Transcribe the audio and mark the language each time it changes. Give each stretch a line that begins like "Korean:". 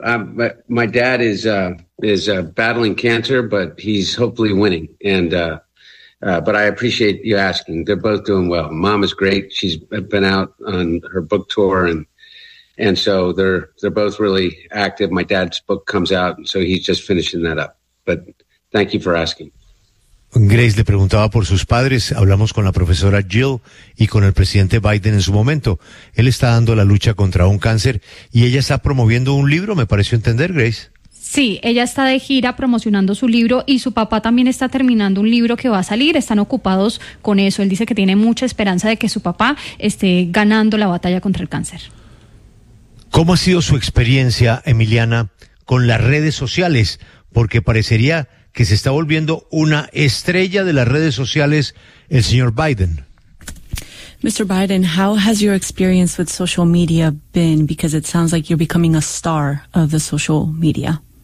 English: But my dad is battling cancer, but he's hopefully winning. But I appreciate you asking. They're both doing well. Mom is great. She's been out on her book tour, and so they're both really active. My dad's book comes out, and so he's just finishing that up. But thank you for asking.
Spanish: Grace le preguntaba por sus padres. Hablamos con la profesora Jill y con el presidente Biden en su momento. Él está dando la lucha contra un cáncer y ella está promoviendo un libro, me pareció entender, Grace. Sí, ella está de gira promocionando su libro y su papá también está terminando un libro que va a salir. Están ocupados con eso. Él dice que tiene mucha esperanza de que su papá esté ganando la batalla contra el cáncer. ¿Cómo ha sido su experiencia, Emiliana, con las redes sociales? Porque parecería que se está volviendo una estrella de las redes sociales, el señor Biden.
English: Mr. Biden, how has your experience with social media been? Because it sounds like you're becoming a star of the social media.